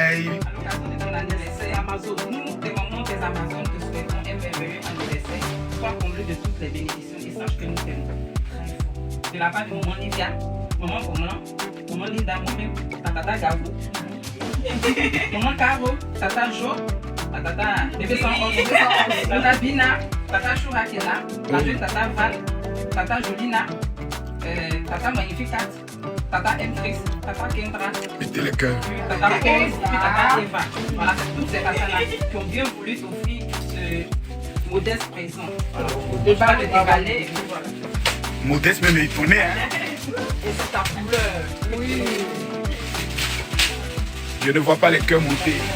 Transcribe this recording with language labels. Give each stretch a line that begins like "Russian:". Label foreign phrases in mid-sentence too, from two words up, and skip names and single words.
French: À l'occasion de ton anniversaire Amazon, nous, des moments des Amazones, te souhaitons un merveilleux anniversaire. Sois comblé de toutes les bénédictions et sache que nous t'aimons très fort. De la part de maman Livia, maman Roman, maman Linda, moi-même, ta tata Gabo, maman Caro, tata Jo, ta tata bébé sans os, tata Bina, tata Choura qui est là, la jeune tata Val, tata Jolina, tata Magnificat, tata M-Trix, tata Kendra, Mettez le cœur. tata Pose et puis tata Eva. Voilà, c'est toutes ces personnes-là qui ont bien voulu t'offrir ce modeste présent. Voilà. De pas le déballer. Voilà. Modeste même étonné, hein. Et c'est ta couleur. Oui. Je ne vois pas les cœurs monter.